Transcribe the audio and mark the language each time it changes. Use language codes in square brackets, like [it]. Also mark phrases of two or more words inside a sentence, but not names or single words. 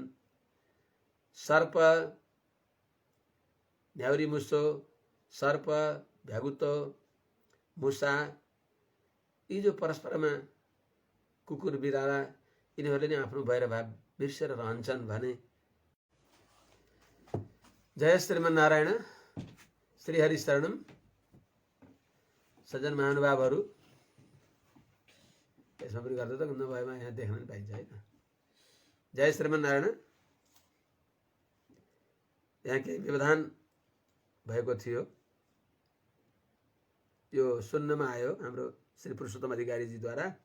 [ne] सर्प न्याउरी मुसो, सर्प भ्यागुतो मुसा यी जो परस्परमा कुकुर बिराला यिनीहरूले नै आफ्नो वैरभाव बिर्सेर रहन्छन् भने। [sa] जय श्रीमन्नारायण। श्री हरि शरणम। [ne] सज्जन महानुभावहरू, यसमा पनि गर्दा त नभएमा यहाँ देख्न पनि पाइन्छ होइन। [sa] जय श्रीमन्नारायण। [ne] यहाँ केही व्यवधान भएको थियो, यो सुन्नमा आयो हाम्रो श्री पुरुषोत्तम अधिकारीजीद्वारा।